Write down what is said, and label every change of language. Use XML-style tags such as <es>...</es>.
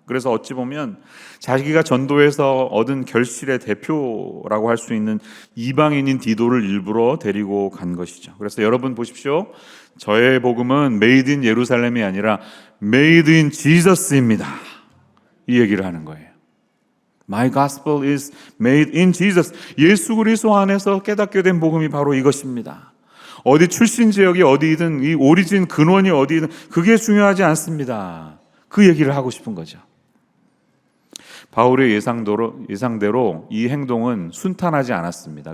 <ko>그래서 어찌 보면 자기가 전도해서 얻은 결실의 대표라고 할 수 있는 이방인인 디도를 일부러 데리고 간 것이죠. 그래서 여러분 보십시오. 저의 복음은 메이드 인 예루살렘이 아니라 메이드 인 지저스입니다. 이 얘기를 하는 거예요.</ko> <en>My gospel is made in Jesus.</en> <ko>예수 그리스도 안에서 깨닫게 된 복음이 바로 이것입니다. 어디 출신 지역이 어디든 이 오리진 근원이 어디든 그게 중요하지 않습니다. 그 얘기를 하고 싶은 거죠. 바울의 예상대로 이 행동은 순탄하지 않았습니다.</ko>